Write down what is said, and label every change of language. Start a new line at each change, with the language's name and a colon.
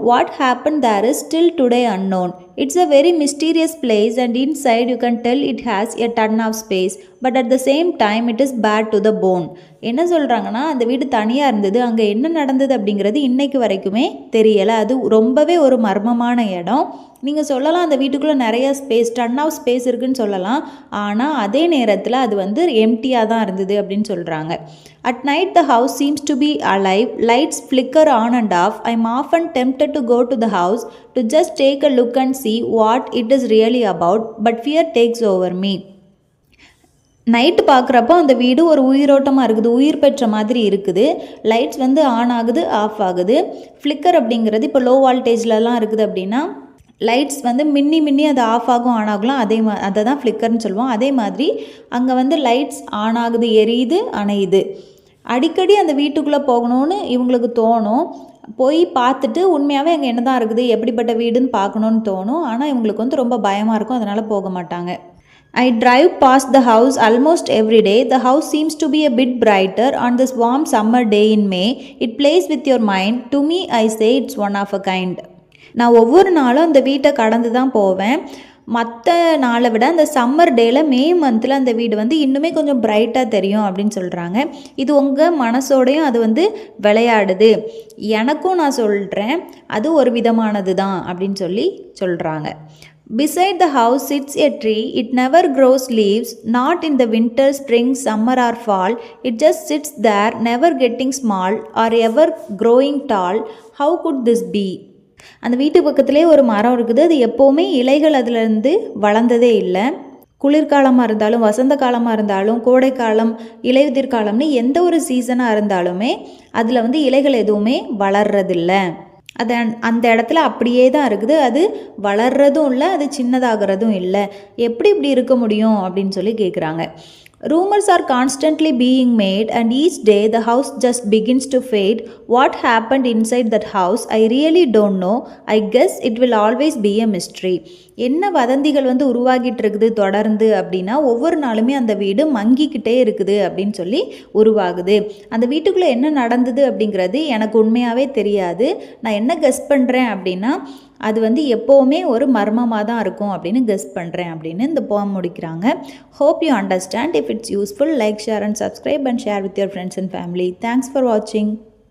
English: What happened there is still today unknown. It's a very mysterious place and inside you can tell it has a ton of space. But at the same time it is bad to the bone.
Tamil: என்ன சொல்கிறாங்கன்னா, அந்த வீடு தனியாக இருந்தது, அங்கே என்ன நடந்தது அப்படிங்கிறது இன்றைக்கு வரைக்குமே தெரியலை. அது ரொம்பவே ஒரு மர்மமான இடம். நீங்கள் சொல்லலாம் அந்த வீட்டுக்குள்ளே நிறைய டன் ஆஃப் ஸ்பேஸ் இருக்குதுன்னு சொல்லலாம். ஆனால் அதே நேரத்தில் அது வந்து எம்டியாக தான் இருந்தது அப்படின்னு சொல்கிறாங்க.
English: At night the house seems to be alive. Lights flicker on and off. I'm often tempted to go to the house to just take a look and see what it is really about. But fear takes over me.
Tamil: Night பார்க்குறப்போ அந்த வீடு ஒரு உயிரோட்டமாக இருக்குது, உயிர் பெற்ற மாதிரி இருக்குது. Lights வந்து ஆன் ஆகுது, ஆஃப் ஆகுது. ஃப்ளிக்கர் அப்படிங்கிறது இப்போ லோ வால்டேஜ்லலாம் இருக்குது அப்படின்னா லைட்ஸ் வந்து மின்னி அது ஆஃப் ஆகும், ஆன் ஆகலாம். அதை தான் ஃப்ளிக்கர்னு சொல்லுவோம். அதே மாதிரி அங்கே வந்து லைட்ஸ் ஆன் ஆகுது, எரியுது, அணையுது. அடிக்கடி அந்த வீட்டுக்குள்ளே போகணும்னு இவங்களுக்கு தோணும். போய் பார்த்துட்டு உண்மையாகவே அங்கே என்ன தான் இருக்குது, எப்படிப்பட்ட வீடுன்னு பார்க்கணுன்னு தோணும். ஆனால் இவங்களுக்கு வந்து ரொம்ப பயமாக இருக்கும், அதனால் போக மாட்டாங்க.
English: I drive past the house almost every day. The house seems to be a bit brighter on this warm summer day in May. It plays with your mind. To me, I say it's one of a kind.
Tamil: நான் ஒவ்வொரு நாளும் அந்த வீட்டை கடந்து தான் போவேன். மற்ற நாளை விட அந்த சம்மர் டேயில் மே மந்தில் அந்த வீடு வந்து இன்னுமே கொஞ்சம் பிரைட்டாக தெரியும் அப்படின்னு சொல்கிறாங்க. இது உங்கள் மனசோடையும் அது வந்து விளையாடுது. எனக்கும் நான் சொல்கிறேன் அது ஒரு விதமானது தான் அப்படின்னு சொல்கிறாங்க.
English: Beside the house sits a tree. It never grows leaves, not in the winter, spring, summer or fall. It just sits there, never getting small or ever growing tall. How could this be?
Tamil: அந்த வீட்டு பக்கத்துலேயே ஒரு மரம் இருக்குது. அது எப்போவுமே இலைகள் அதுலேருந்து வளர்ந்ததே இல்லை. குளிர்காலமாக இருந்தாலும், வசந்த காலமாக இருந்தாலும், கோடைக்காலம், இலையுதிர் காலம்னு எந்த ஒரு சீசனாக இருந்தாலுமே அதில் வந்து இலைகள் எதுவுமே வளர்றதில்லை. அது அந்த இடத்துல அப்படியே தான் இருக்குது. அது வளர்றதும் இல்லை, அது சின்னதாகிறதும் இல்லை. எப்படி இப்படி இருக்க முடியும் அப்படின்னு கேட்குறாங்க.
English: Rumors are constantly being made and each day the house just begins to fade. What happened inside that house? I really don't know. I guess it will always be a mystery.
Tamil: என்ன வதந்திகள் வந்து உருவாகிட்டு இருக்குது தொடர்ந்து அப்படின்னா, ஒவ்வொரு நாளுமே அந்த வீடு மங்கிக்கிட்டே இருக்குது அப்படின்னு உருவாகுது. அந்த வீட்டுக்குள்ளே என்ன நடந்தது அப்படிங்கிறது எனக்கு உண்மையாகவே தெரியாது. நான் என்ன கெஸ் பண்ணுறேன் அப்படின்னா, அது வந்து எப்போவுமே ஒரு மர்மமாக தான் இருக்கும் அப்படின்னு கெஸ் பண்ணுறேன் அப்படின்னு இந்த போம் முடிக்கிறாங்க.
English: Hope you understand. If it's useful, like, share and subscribe and share with your friends and family. Thanks for watching.